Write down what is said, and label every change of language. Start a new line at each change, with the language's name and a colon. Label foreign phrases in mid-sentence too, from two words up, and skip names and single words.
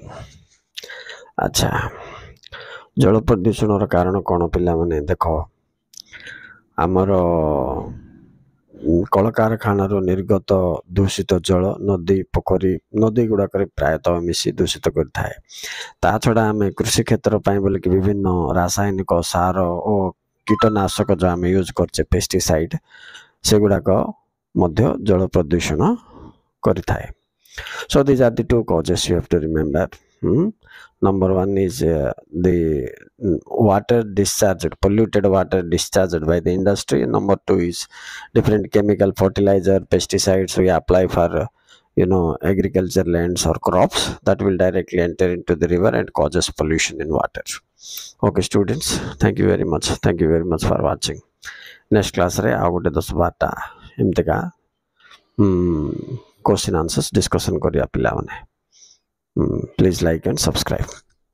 Odia: ଆଚ୍ଛା ଜଳ ପ୍ରଦୂଷଣର କାରଣ କ'ଣ ପିଲାମାନେ ଦେଖ, ଆମର କଳକାରଖାନାରୁ ନିର୍ଗତ ଦୂଷିତ ଜଳ ନଦୀ ଗୁଡ଼ାକରେ ପ୍ରାୟତଃ ମିଶି ଦୂଷିତ କରିଥାଏ। ତା ଛଡ଼ା ଆମେ କୃଷି କ୍ଷେତ୍ର ପାଇଁ ବୋଲିକି ବିଭିନ୍ନ ରାସାୟନିକ ସାର ଓ କୀଟନାଶକ ଯେଉଁ ଆମେ ୟୁଜ୍ କରୁଛେ ପେଷ୍ଟିସାଇଡ୍, ସେଗୁଡ଼ାକ ମଧ୍ୟ ଜଳ ପ୍ରଦୂଷଣ କରିଥାଏ।
English: So these are the 2 causes you have to remember. Number 1 is the water discharged, polluted water discharged by the industry. Number 2 is different chemical fertilizer, pesticides we apply for agriculture lands or crops that will directly enter into the river and causes pollution in water. Okay students, thank you very much for watching. Next class
Odia: ରେ ଆଉ ଗୋଟେ 10-12ଟା ଏମିତିକା
English: question answers discussion
Odia: କରିବା ପିଲା ମାନେ।
English: please like and subscribe.